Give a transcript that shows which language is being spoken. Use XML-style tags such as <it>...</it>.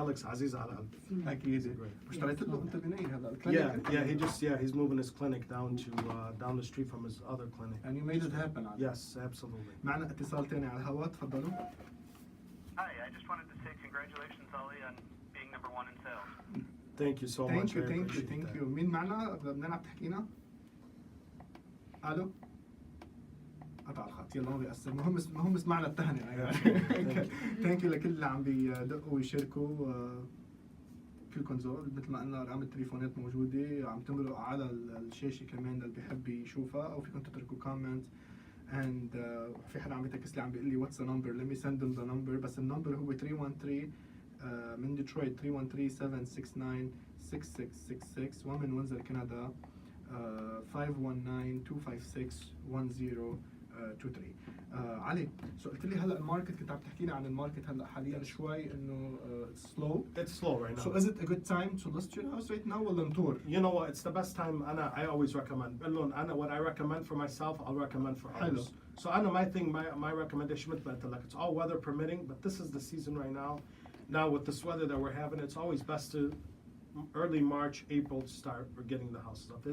<ar>Alex عزيز على قلبي. أكيد. واشتريت له أنت بناية هذا</ar> <en>He's moving his clinic down to down the street from his other clinic. and you made it happen علي. Yes, absolutely.</en> <ar>معنا اتصال تاني على الهواء تفضلوا.</ar> <en>Hi, I just wanted to say congratulations, Ali, on being #1 in sales. Thank you so much. I appreciate thank that. you.</en> <ar>مين معنا؟ بدنا عم تحكينا؟ ألو؟ قطع الخط يلا ما بيأثر المهم سمعنا التهنئة</ar> <en>thank you</en> <ar>لكل اللي عم بيدقوا ويشاركوا كلكم ذوق مثل ما قلنا ارقام التليفونات موجودة عم تمرق على الشاشة كمان اللي بيحب يشوفها أو فيكم تتركوا كومنت and في حدا عم يتكس لي عم بيقول لي</ar> <en>what's the number let me send them the number</en> <ar>بس النمبر هو 313 من ديترويت 313 769 6666 ومن وينزل كندا 519 256 1023. علي سو قلت لي هلا الماركت كنت عم تحكي لي عن الماركت هلا حاليا شوي انه slow.</ar> <en>It's slow right now. So is it a good time to list your house right now</en> <ar>ولا نطور؟</ar> <en>You know what? It's the best time. I always recommend. What I recommend for myself, I'll recommend for Hello. others. So my recommendation with like it's all weather permitting, but this is the season right now. Now with this weather that we're having, it's always best to early March, April to start getting the houses up there.</en>